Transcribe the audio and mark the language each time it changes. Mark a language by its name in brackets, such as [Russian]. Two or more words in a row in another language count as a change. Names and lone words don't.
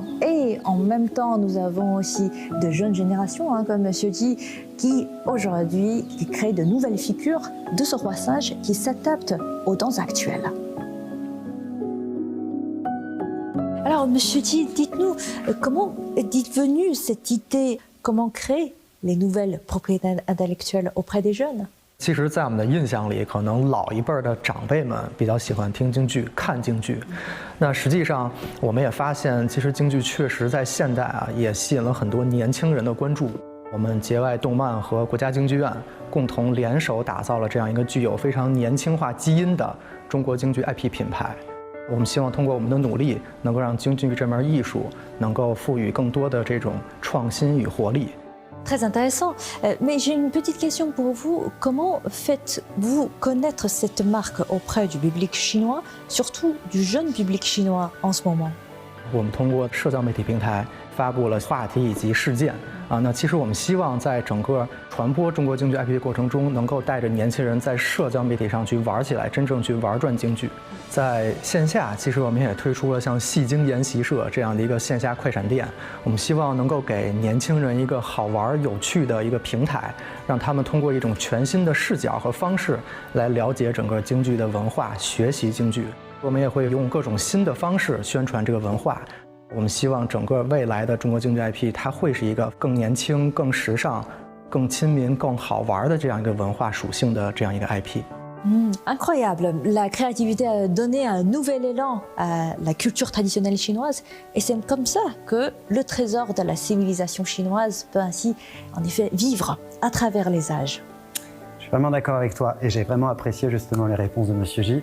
[French] Et en même temps, nous avons aussi de jeunes générations, comme Monsieur Ji, qui aujourd'hui créent de nouvelles figures de ce roi singe qui s'adaptent aux danses actuelles. Alors, Monsieur Ji, dites-nous, comment est venue cette idée, comment créer les nouvelles propriétés intellectuelles auprès des jeunes? [Chinese] 其实，在我们的印象里，可能老一辈的长辈们比较喜欢听京剧、看京剧。那实际上，我们也发现，其实京剧确实在现代也吸引了很多年轻人的关注。我们节外动漫和国家京剧院共同联手打造了这样一个具有非常年轻化基因的中国京剧 IP 品牌。我们希望通过我们的努力，能够让京剧这门艺术能够赋予更多的这种创新与活力。 [French] Très intéressant. Mais j'ai une petite question pour vous. Comment faites-vous connaître cette marque auprès du public chinois, surtout du jeune public chinois en ce moment? [Chinese] 我们通过社交媒体平台发布了话题以及事件啊。那其实我们希望在整个传播中国京剧 IP 的过程中，能够带着年轻人在社交媒体上去玩起来，真正去玩转京剧。在线下，其实我们也推出了像戏精研习社这样的一个线下快闪店。我们希望能够给年轻人一个好玩有趣的一个平台，让他们通过一种全新的视角和方式来了解整个京剧的文化，学习京剧。我们也会用各种新的方式宣传这个文化。我们希望整个未来的中国京剧 IP， 它会是一个更年轻、更时尚、更亲民、更好玩的这样一个文化属性的这样一个 IP。 [French] Incroyable, la créativité a donné un nouvel élan à la culture traditionnelle chinoise et c'est comme ça que le trésor de la civilisation chinoise peut ainsi en effet vivre à travers les âges. Je suis vraiment d'accord avec toi et j'ai vraiment apprécié justement les réponses de Monsieur J.